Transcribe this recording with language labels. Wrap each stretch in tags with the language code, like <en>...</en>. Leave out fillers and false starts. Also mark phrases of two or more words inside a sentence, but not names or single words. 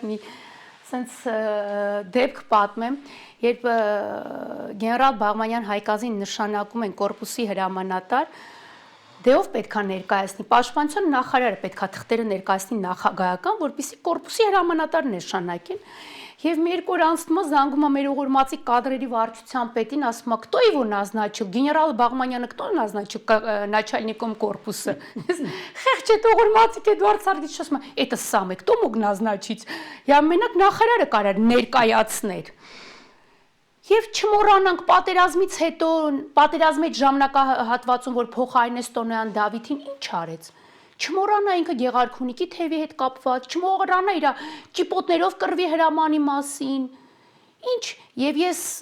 <hy>մի Սենց դեպք պատմեմ, երբ գեներալ Բաղմանյան Հայկազին նշանակում են կորպուսի հրամանատար, դե ով պետքա ներկայացնի, պաշտպանության նախարարը պետքա թղթերը ներկայացնի նախագահական, որպեսզի կորպուսի հրամանատար նշանակեն, եւ մի երկու օր անցնում է զանգում է մեր ուղղորդմացի կադրերի վարչության պետին, ասում է,</hy> <ru>кто его назначил, генерал Բաղմանյանը кто назначил начальником корпуса։</ru> <hy>Խեղճ է ուղղորդմացի Էդվարդ Սարգսյանը ասում է,</hy> <ru>это самый, кто мог назначить։ Я</ru> <hy>մենակ նախարարը կարար ներկայացներ։ Եվ չմոռանանք պատերազմից հետո, պատերազմի ժամանակահատվածում, որ փոխարինեց Տոնոյան Դավիթին, ինչ արեց։ Չմոռանա ինքը Գեղարքունիքի թևի հետ կապված, չմոռանա իր ճիպոտներով կռվի հրամանի մասին։ Ինչ, եւ ես</hy>